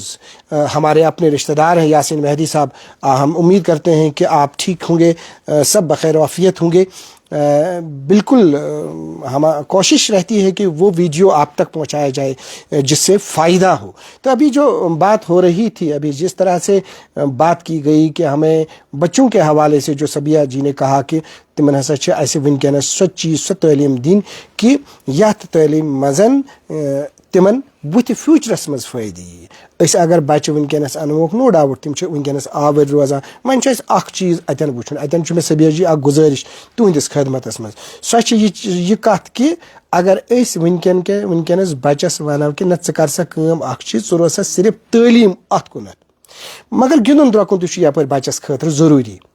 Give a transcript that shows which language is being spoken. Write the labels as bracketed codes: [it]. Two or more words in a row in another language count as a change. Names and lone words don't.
[ur] ہمارے اپنے رشتہ دار ہیں یاسین مہدی صاحب. ہم امید کرتے ہیں کہ آپ ٹھیک ہوں گے، سب بخیر و عافیت ہوں گے. بالکل ہم کوشش رہتی ہے کہ وہ ویڈیو آپ تک پہنچایا جائے جس سے فائدہ ہو. تو ابھی جو بات ہو رہی تھی، ابھی جس طرح سے بات کی گئی کہ ہمیں بچوں کے حوالے سے جو سبیہ جی نے کہا کہ [ks] تمن ہسا چھ ایسے ونکینس سو چیز سو تعلیم دین کہ یتھ تعلیم مزن تمن بت فیوچرس مز فائدہ یی. اس اگر بچہ ونکینس انوک [en] no doubt [ks] تم ونکینس آور روزان. وۄنۍ چھُ اَسہِ اکھ چیز اتن وٕچھُن، اتن چھُ مےٚ سبیہ جی اکھ گزٲرِش تُہنٛدِس خدمتس منٛز. سۄ چھِ یہِ کتھ کہِ اگر أسۍ ونکینس بچس ونو کہ نہ ژٕ کر سا کٲم اکھ چیز، ژٕ روز سا صرف تعلیٖم اتھ کُنتھ، مگر گِنٛدُن درٛۄکُن تہِ چھُ یپٲرۍ بچس خٲطرٕ ضروٗری.